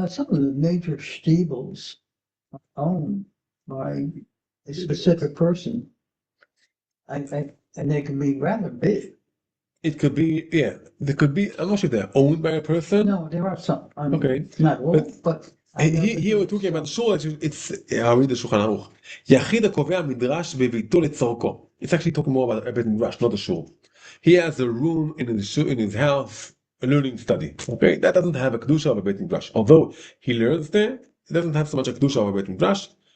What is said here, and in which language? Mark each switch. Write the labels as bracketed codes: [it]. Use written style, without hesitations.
[en] Some of the major steebles are owned by a specific person. And they can be rather big. it could be, yeah, there could be. I'm not sure they're owned by a person. No, there are some. I mean, Okay. not all, but I know that Here we're talking about shul. It's I'll read the Shulchan Aruch. [he] יחיד הקובע מדרש בביתו לצורכו. [en] It's actually talking more about a bit midrash, not a shul. He has a room in his house, a learning study. Okay, that doesn't have a kedusha of a beit midrash. Although he learns there, it doesn't have so much a kedusha of a beit midrash.